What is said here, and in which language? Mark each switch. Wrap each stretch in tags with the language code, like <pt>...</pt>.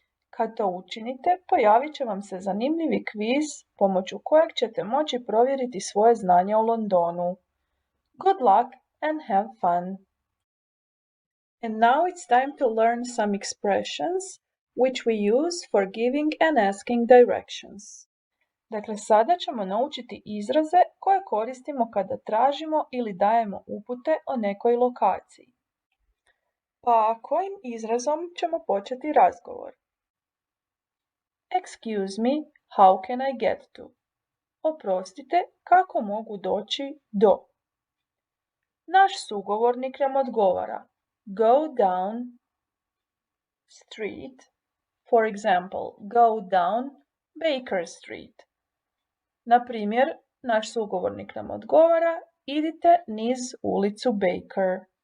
<hr>Kad to učinite, pojavit će vam se zanimljivi kviz pomoću kojeg ćete moći provjeriti svoje znanje o Londonu.</hr> <en>Good luck and have fun! And now it's time to learn some expressions which we use for giving and asking directions.</en> <hr>Dakle, sada ćemo naučiti izraze koje koristimo kada tražimo ili dajemo upute o nekoj lokaciji. Pa kojim izrazom ćemo početi razgovor?</hr> <en>Excuse me, how can I get to?</en> <hr>Oprostite, kako mogu doći do? Naš sugovornik nam odgovara</hr> <en>go down street. For example, go down Baker Street.</en> <hr>Na primjer, naš sugovornik nam odgovara idite niz ulicu</hr> <en>Baker.</en>